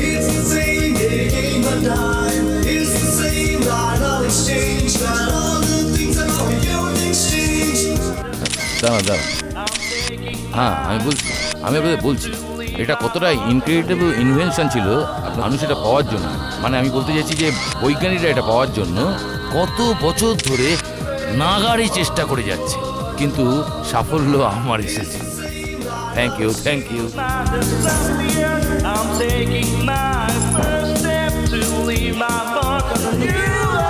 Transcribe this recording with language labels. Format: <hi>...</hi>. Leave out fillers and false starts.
<en>It's the same game and time. It's the same line of exchange. Got all the things that we don't exchange.</en> <bn>দাঁড়া দাঁড়া, হ্যাঁ আমি আপনাদের বলছি এটা কতটা ইনক্রেডিবল ইনভেনশন ছিল মানুষ এটা পাওয়ার জন্য। মানে আমি বলতে চাইছি যে বৈজ্ঞানিকরা এটা পাওয়ার জন্য কত বছর ধরে নাগাড়ি চেষ্টা করে যাচ্ছে, কিন্তু সাফল্য আমার এসেছে।</bn> <en>Thank you, thank you. I'm taking my first step to leave my mark on the new</en>